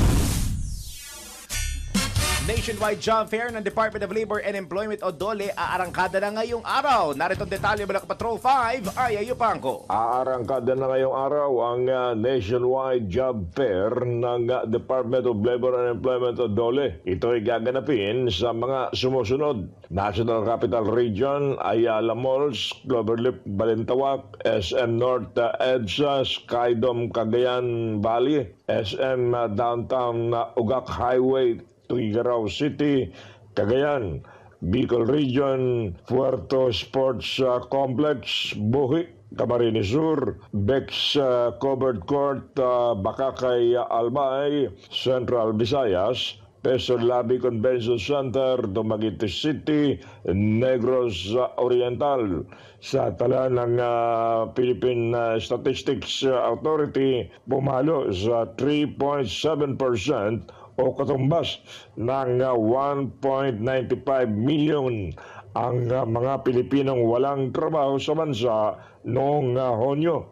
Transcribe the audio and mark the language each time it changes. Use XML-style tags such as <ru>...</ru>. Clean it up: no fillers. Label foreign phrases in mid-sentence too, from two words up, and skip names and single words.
<tl>Nationwide Job Fair ng Department of Labor and Employment o DOLE aarangkada na ngayong araw. Narito ang detalye mula Patrol 5, ay Ayupangko. Aarangkada na ngayong araw ang Nationwide Job Fair ng Department of Labor and Employment o DOLE. Ito ay gaganapin sa mga sumusunod. National Capital Region, Ayala Malls, Cloverleaf, Balintawak, SM North, EDSA, Skydome, Cagayan Valley, SM Downtown Ugak Highway, Tuguegarao City, Cagayan, Bicol Region, Puerto Sports Complex, Buhi, Camarines Sur, Bex Covered Court, Bakakay, Albay, Central Visayas, Quezon Labi Convention Center, Dumaguete City, Negros Oriental. Sa tala ng Philippine Statistics Authority, pumalo sa 3.7% o katumbas ng 1.95 million ang mga Pilipinong walang trabaho sa bansa noong Hunyo.</tl>